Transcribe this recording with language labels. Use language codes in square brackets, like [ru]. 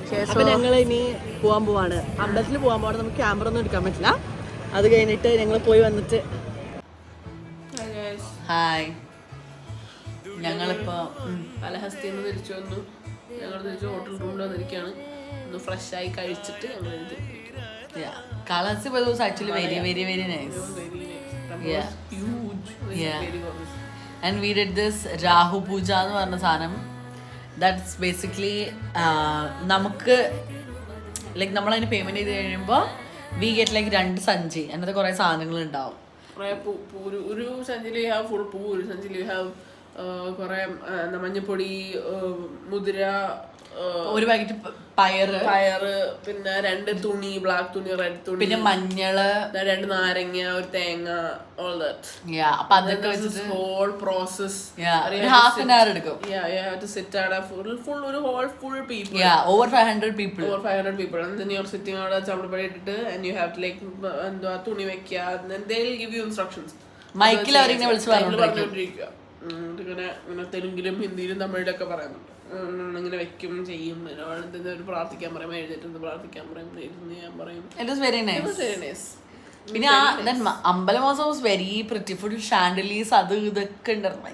[ml] അപ്പൊ ഞങ്ങൾ ഇനി പോവാൻ പോവാണ്, അമ്പലത്തിൽ പോവാൻ പോവാണ്. നമുക്ക് ക്യാമറ ഒന്നും എടുക്കാൻ പറ്റില്ല. അത് കഴിഞ്ഞിട്ട് ഞങ്ങൾ പോയി വന്നിട്ട് ഹായ്. ഞങ്ങളിപ്പോ കാളഹസ്തിയിൽ നിന്ന് തിരിച്ചു വന്നു. ഞങ്ങൾ തിരിച്ച് ഹോട്ടൽ റൂമിൽ വന്നിരിക്കുകയാണ്. ഒന്ന് ഫ്രഷ് ആയി കഴിച്ചിട്ട് ഞങ്ങൾ ഇത് [en] Kalasip was actually very, very, very nice. Yeah. huge, Yeah. very gorgeous. And we did this Rahu Puja [ml] എന്ന് പറഞ്ഞ സാധനം. [en] That's basically [ml] നമുക്ക് ലൈക്ക് നമ്മളതിന് പേയ്മെന്റ് ചെയ്ത് കഴിയുമ്പോൾ [en] we get like [ml] 2 സഞ്ചി അതിനകത്ത് കുറേ സാധനങ്ങൾ ഉണ്ടാവും. ഒരു സഞ്ചിയിൽ ഹാവ് ഫുൾ പൂ, ഒരു സഞ്ചിയിൽ ഹാവ് കുറെ മഞ്ഞപ്പൊടി, മുതിര, ഒരു പാക്കറ്റ് പയറ്, പിന്നെ 2 തുണി, ബ്ലാക്ക് തുണി, റെഡ് തുണി, പിന്നെ മഞ്ഞള്, 2 നാരങ്ങ, ഒരു തേങ്ങ, [en] all that. [ml] അപ്പൊ അതൊക്കെ വെച്ചിട്ട് [en] whole process. half an hour എടുക്കും. You have to sit at a full ഒരു whole full people. Over 500 people. Over 500 people. And then you're sitting [ml] അവിടെ ചവിട്ടപ്പടി ഇട്ടിട്ട് [en] and you have to like [ml] എന്താ തുണി വെക്കുക, [en] and then they'll give you instructions. [ml] മൈക്കിൽ അവരിങ്ങനെ വിളിച്ച് പറഞ്ഞോണ്ടിരിക്കുക. ഇങ്ങനെ തെലുങ്കിലും ഹിന്ദിയിലും തമിഴിലൊക്കെ പറയുന്നുണ്ട്. ഇങ്ങനെ വെക്കും ചെയ്യും, ഒരു പ്രാർത്ഥിക്കാൻ പറയും, എഴുതിട്ട് പ്രാർത്ഥിക്കാൻ പറയും, ഇരുന്ന് ഞാൻ പറയും. [en] It was very nice. Very nice. [ml] പിന്നെ അമ്പലമാസം [en] was very pretty, [ml] ഫുൾ ഷാൻഡലീസ് അത് ഇതൊക്കെ ഉണ്ടായിരുന്നു.